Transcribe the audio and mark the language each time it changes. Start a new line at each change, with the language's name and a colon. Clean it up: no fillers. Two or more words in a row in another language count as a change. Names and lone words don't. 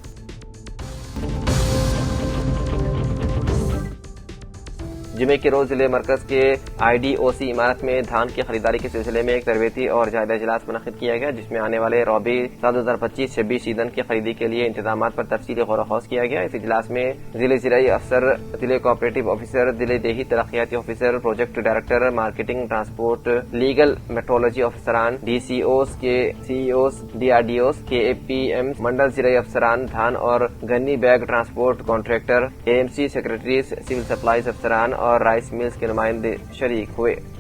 Urdu: جمعے کے روز ضلع مرکز کے IDOC عمارت میں دھان کی خریداری کے سلسلے میں ایک تربیتی اور جائزہ اجلاس منعقد کیا گیا جس میں آنے والے ربیع 2025-26 سیزن کی خریدی کے لیے انتظامات پر تفصیلی غور و خوض کیا گیا۔ اس اجلاس میں ضلع زرعی افسر، ضلع
English: co-operative officer,
Urdu: ضلع دیہی ترقیاتی آفیسر،
English: project director, marketing, transport, legal, metrology
Urdu: افسران، DCOs کے CEOs، DRDOs کے APMs، منڈل زرعی افسران، دھان اور
English: gunny bag transport contractor, AMC secretaries, civil supplies
Urdu: افسران اور
English: rice mills
Urdu: کے نمائندے شریک ہوئے۔